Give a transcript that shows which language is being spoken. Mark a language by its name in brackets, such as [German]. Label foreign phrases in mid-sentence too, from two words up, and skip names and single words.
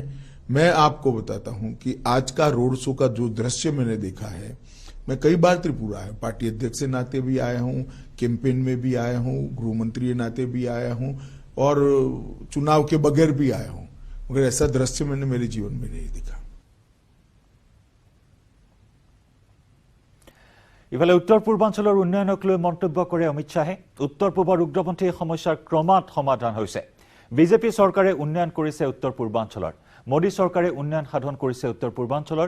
[Hindi] मैं आपको बताता हूं कि आज का रोड शो का जो दृश्य मैंने देखा है, मैं कई बार त्रिपुरा आया, पार्टी अध्यक्ष के नाते भी आया हूं, कैंपेन में भी आया हूं, गृह मंत्री के नाते भी आया हूं, और चुनाव के बगैर भी आया हूं, मगर ऐसा दृश्य मैंने मेरे जीवन में नहीं देखा। [Assamese] ইফালে উত্তৰ পূৰ্বাঞ্চলৰ উন্নয়নক লৈ মন্তব্য কৰে অমিত শ্বাহে। উত্তৰ পূবৰ উগ্ৰপন্থী সমস্যাৰ ক্ৰমাৎ সমাধান হৈছে। বিজেপি চৰকাৰে উন্নয়ন কৰিছে উত্তৰ পূৰ্বাঞ্চলৰ। মোদী চৰকাৰে উন্নয়ন সাধন কৰিছে উত্তৰ পূৰ্বাঞ্চলৰ।